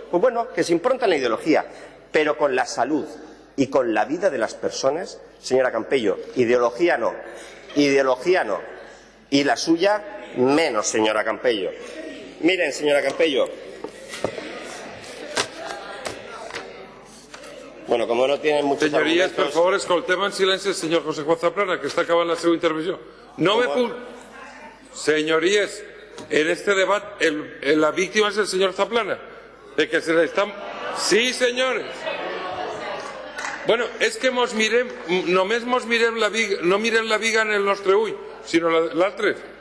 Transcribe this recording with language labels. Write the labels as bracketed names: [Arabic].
[Spanish] Pues bueno, que se impronta en la ideología, pero con la salud y con la vida de las personas, señora Campello, ideología no. Y la suya, menos, señora Campello. Miren, señora Campello. Bueno, como no tienen muchos [Catalan] Señories, [Spanish] argumentos... [Catalan] per favor, escoltem en silenci el senyor José Juan Zaplana, que està acabant la seva intervenció. No me puc... [Spanish] Señorías, en este debate la víctima es el señor Zaplana, de que se le están... Sí, señores. [Catalan] Bueno, és que només mos mirem la viga, no mirem la viga en el nostre ull, sinó l'altre.